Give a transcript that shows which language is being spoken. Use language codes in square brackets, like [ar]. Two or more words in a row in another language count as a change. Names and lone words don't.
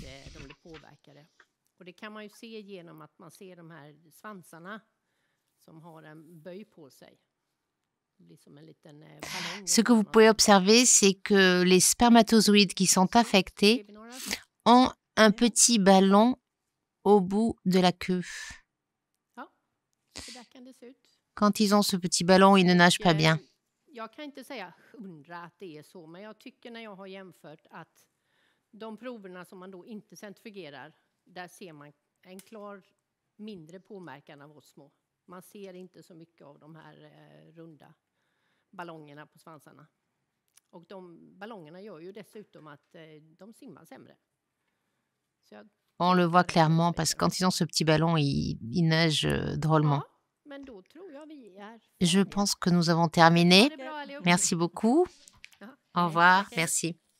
[fr] Ce que vous pouvez observer, c'est que les spermatozoïdes qui sont affectés ont un petit ballon au bout de la queue. Quand ils ont ce petit ballon, ils ne nagent pas bien. [sv] De proverna som man då inte centrifugerar, där ser man en klar mindre påverkan av osmo. Man ser inte så mycket av de här runda ballongerna på svansarna. Och de ballongerna gör ju dessutom att de simmar sämre. [fr] On le voit clairement parce que quand ils ont ce petit ballon, ils nagent drôlement. Je pense que nous avons terminé. Merci beaucoup. Au revoir. Merci.